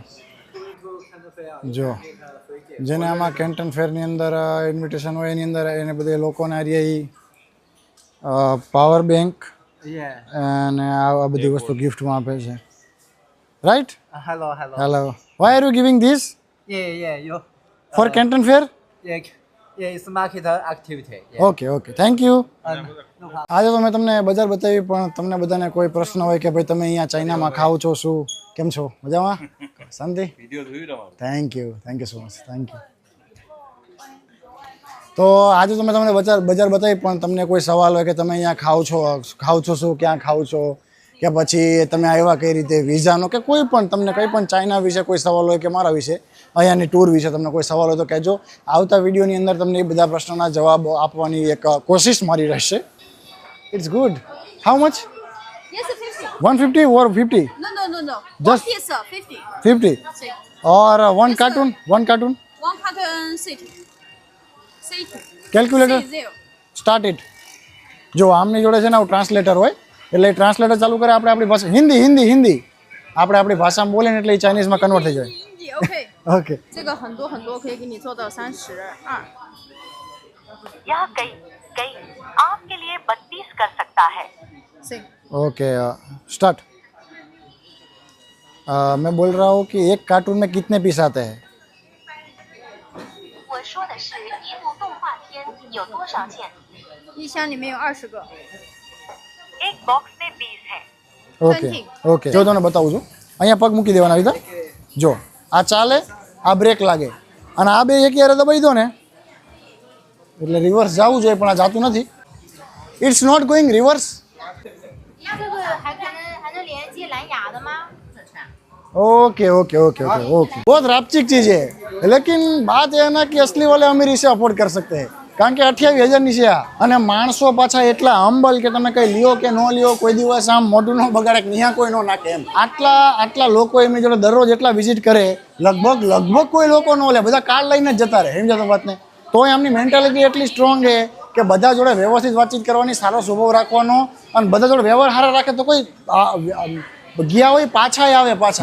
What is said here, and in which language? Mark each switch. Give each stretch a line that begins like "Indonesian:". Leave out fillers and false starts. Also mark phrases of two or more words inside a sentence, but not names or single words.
Gujarati: જો જેને આમાં કેન્ટન ફેરની અંદર ઇન્વિટેશન હોય એની અંદર એને બધે લોકોને
English: power bank
Gujarati: અને આ બધી વસ્તુ ગિફ્ટમાં આપે છે. રાઈટ? હેલો.
English: Why are you giving this? Yeah. For Canton Fair? Yeah, it's market activity. Okay. Thank you.
Gujarati: આજે તો મેં તમને બજાર બતાવી પણ તમને બધાને કોઈ પ્રશ્ન હોય કે ભાઈ તમે અહીંયા ચાઇનામાં ખાવ છો શું? કેમ છો મજામાં? શાંતિ?
English: Thank you so much. Thank you.
Gujarati: તો આજે તો મેં તમને બજાર બતાવી, પણ તમને કોઈ સવાલ હોય કે તમે અહીંયા ખાવ છો શું, ક્યાં ખાવ છો, કે પછી તમે આવ્યા કઈ રીતે, વિઝાનો કે કોઈ પણ તમને કંઈ પણ ચાઇના વિશે કોઈ સવાલ હોય કે મારા વિશે અહીંયાની ટૂર વિશે તમને કોઈ સવાલ હોય તો કહેજો. આવતા વિડીયોની અંદર તમને એ બધા પ્રશ્નોના જવાબ આપવાની એક કોશિશ મારી રહેશે.
English: It's good. How much? Yes, 50. 150 or 50? No. Just- One piece, 50. 50 Six. or one cartoon? One carton, six. Six. Calculator? 0. Start it. જો આમની જોડે છે ને આવું ટ્રાન્સલેટર હોય, એટલે ટ્રાન્સલેટર ચાલુ કરે, આપણે આપણી ભાષા હિન્દી આપણે આપણી ભાષામાં બોલે ને એટલે એ ચાઇનીઝમાં કન્વર્ટ થઈ જાય. OK， ઓકે
Chinese: 这个很多可以给你做到32。
Hindi: यह कई आपके लिए 32 कर सकता है.
Chinese: 行，
English: OK start.
Hindi: मैं बोल रहा हूँ कि एक कार्टून में कितने पीस आते हैं?
Chinese: 我说的是一部动画片有多少件？一箱里面有20个。
Hindi: एक बॉक्स में 20 है.
Gujarati: ઓકે જો તમને બતાવું છું. અહીંયા પગ મૂકી દેવાના આવી રીતે. જો આ ચાલે, આ બ્રેક લાગે, અને આ બે એક યારે દબાઈ દો ને એટલે રિવર્સ જવું જોઈએ, પણ આ જાતું નથી.
English: It's not going reverse.
Chinese: 这个还能连接蓝牙的吗？
Hindi: ओके बहुत रापचिक चीज है, लेकिन बात यह है ना कि असली वाले अमीर इसे अफोर्ड कर सकते हैं,
Gujarati: કારણ કે 28,000 ની છે આ. અને માણસો પાછા એટલા હંબલ કે તમે કઈ લ્યો કે ન લ્યો, કોઈ દિવસ આમ મોઢું ન બગાડે કે નિયા કોઈ ન નાખે એમ. આટલા લોકો એમની જોડે દરરોજ એટલા વિઝિટ કરે, લગભગ કોઈ લોકો ન લે, બધા કાર્ડ લઈને જ જતા રહે. સમજો તો વાતને? તોય એમની મેન્ટાલિટી એટલી સ્ટ્રોંગ છે કે બધા જોડે વ્યવસ્થિત વાતચીત કરવાની, સારો સ્વભાવ રાખવાનો, અને બધા જોડે વ્યવહાર સારા રાખે તો કોઈ ગયા હોય પાછા આવે પાછા.